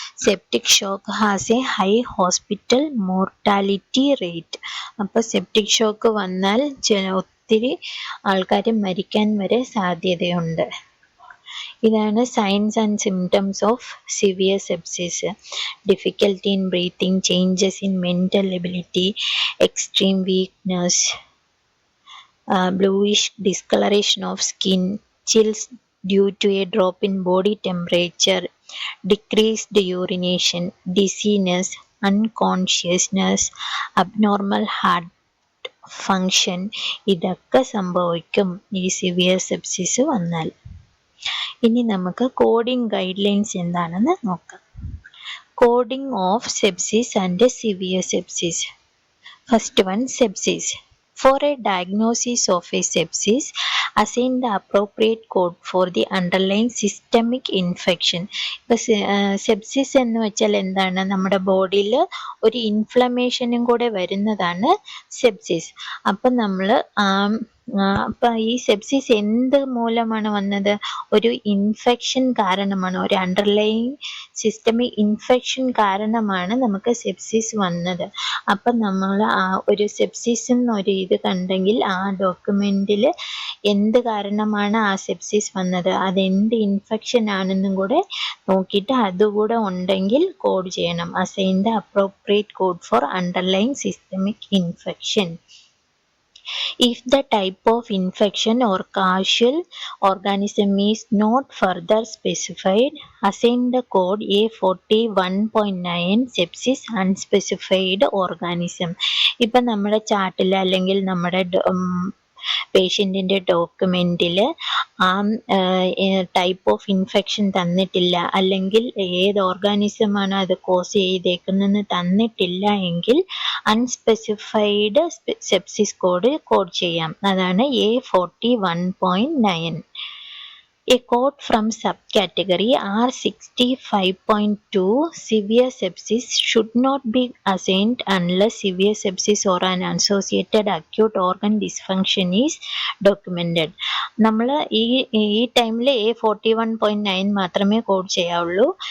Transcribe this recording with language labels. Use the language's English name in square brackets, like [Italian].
[English] Septic shock has a high hospital mortality rate. [Malayalam] അപ്പോൾ septic shock വന്നാൽ ഒത്തിരി ആൾക്കാർ മരിക്കാൻ വരെ സാധ്യതയുണ്ട്. [English] ഇതാണ് signs and symptoms of severe sepsis. Difficulty in breathing, changes in mental ability, extreme weakness, bluish discoloration of skin, chills due to a drop in body temperature, decreased urination, dizziness, unconsciousness, abnormal heart function, [Malayalam] ഇതൊക്കെ സംഭവിക്കും ഈ severe sepsis വന്നാൽ. ഇനി നമുക്ക് coding guidelines എന്താണെന്ന് നോക്കാം. [English] Coding of sepsis and severe sepsis. First one, sepsis. For a diagnosis of a sepsis, assign the appropriate code for the underlying systemic infection. [Malayalam] ഇപ്പോൾ sepsis എന്ന് വെച്ചാൽ എന്താണ്? നമ്മുടെ ബോഡിയിൽ ഒരു ഇൻഫ്ലമേഷനും കൂടെ വരുന്നതാണ് സെപ്സിസ്. അപ്പം നമ്മൾ അപ്പം ഈ സെപ്സിസ് എന്ത് മൂലമാണ് വന്നത്? ഒരു ഇൻഫെക്ഷൻ കാരണമാണ്, ഒരു അണ്ടർലൈങ് സിസ്റ്റമിക് ഇൻഫെക്ഷൻ കാരണമാണ് നമുക്ക് സെപ്സിസ് വന്നത്. അപ്പം നമ്മൾ ഒരു സെപ്സിസ് എന്നൊരു ഇത് കണ്ടെങ്കിൽ ആ ഡോക്യുമെന്റിൽ എന്ത് കാരണമാണ് ആ സെപ്സിസ് വന്നത്, അതെന്ത് ഇൻഫെക്ഷൻ ആണെന്നും കൂടെ നോക്കിയിട്ട് അതുകൂടെ ഉണ്ടെങ്കിൽ കോഡ് ചെയ്യണം. [English] Assign the appropriate code for underlying systemic infection. If the type of infection or causal organism is not further specified, assign the code A41.9 sepsis unspecified organism. [Malayalam] ഇപ്പം നമ്മുടെ ചാർട്ടിൽ അല്ലെങ്കിൽ നമ്മുടെ പേഷ്യൻറ്റിൻ്റെ ഡോക്യുമെൻറ്റിൽ ആ ടൈപ്പ് ഓഫ് ഇൻഫെക്ഷൻ തന്നിട്ടില്ല, അല്ലെങ്കിൽ ഏത് ഓർഗാനിസമാണ് അത് കോസ് ചെയ്തേക്കുന്നതെന്ന് തന്നിട്ടില്ല എങ്കിൽ അൺസ്പെസിഫൈഡ് സെപ്സിസ് കോഡ് ചെയ്യാം. അതാണ് A41.9. [English] A code from subcategory R65.2 severe sepsis should not be assigned unless severe sepsis or an associated acute organ dysfunction is documented. [Malayalam] നമ്മൾ ഈ ടൈമിൽ A41.9 മാത്രമേ കോഡ് ചെയ്യാവുള്ളൂ.